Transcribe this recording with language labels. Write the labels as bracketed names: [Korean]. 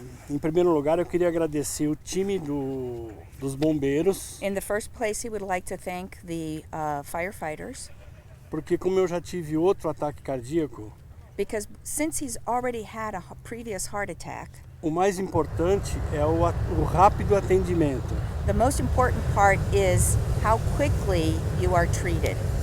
[Portuguese] Em primeiro lugar, eu queria agradecer o time dos bombeiros, [English] In the first place, he would like to thank the firefighters [Portuguese] porque como eu já tive outro ataque cardíaco, [English] because since he's already had a previous heart attack, [Portuguese] o mais importante é o rápido atendimento. [English] the most important part is how quickly you are treated.